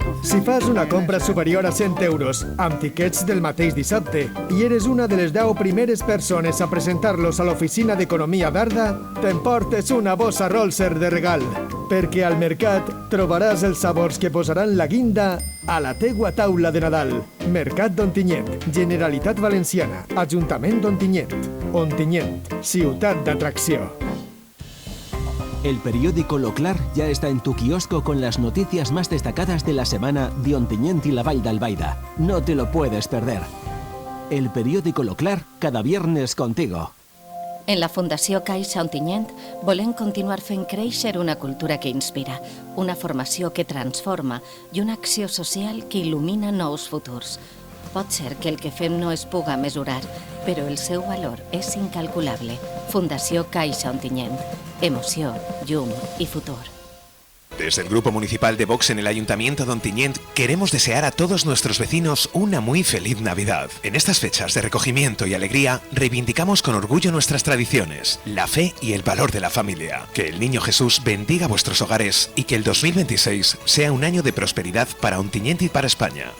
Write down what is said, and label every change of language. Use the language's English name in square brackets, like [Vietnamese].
[Catalan] Si fas una compra superior a 100 euros amb tiquets del mateix dissabte i eres una de les 10 primeres persones a presentar-los a l'oficina d'Economia d'Arda, t'emportes una bossa Rolser de regal, perquè al Mercat trobaràs els sabors que posaran la guinda a la teua taula de Nadal. Mercat d'Ontinyent, Generalitat Valenciana, Ajuntament d'Ontinyent. Ontinyent, ciutat d'atracció. [Spanish] El periódico Lo Clar ya está en tu kiosco con las noticias más destacadas de la semana de Ontinyent y la Vall d'Albaida. No te lo puedes perder. El periódico Lo Clar, cada viernes contigo. [Catalan] En la Fundació Caixa Ontinyent volem continuar fent créixer una cultura que inspira, una formació que transforma i una acció social que il·lumina nous futurs. Pot ser que el que fem no es puga mesurar, però el seu valor és incalculable. Fundació Caixa Ontinyent. Emoció, llum i futur. [Spanish] Desde el Grupo Municipal de Vox en el Ayuntamiento de Ontinyent queremos desear a todos nuestros vecinos una muy feliz Navidad. En estas fechas de recogimiento y alegría reivindicamos con orgullo nuestras tradiciones, la fe y el valor de la familia. Que el Niño Jesús bendiga vuestros hogares y que el 2026 sea un año de prosperidad para Ontinyent y para España.